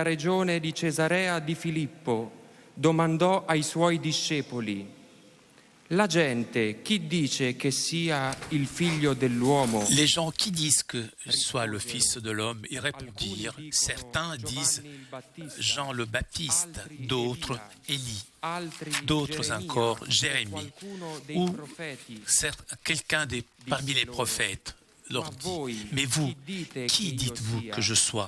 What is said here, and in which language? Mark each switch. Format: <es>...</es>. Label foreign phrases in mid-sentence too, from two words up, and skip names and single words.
<it>regione di Cesarea di Filippo, domandò ai suoi discepoli: la gente chi dice che sia il figlio dell'uomo?</it> <fr>Les gens qui disent que soit le Fils de l'homme, ils répondirent, certains disent Jean le Baptiste, d'autres Élie, d'autres encore Jérémie, ou quelqu'un parmi les prophètes leur dit, mais vous, qui dites-vous que je sois?</fr>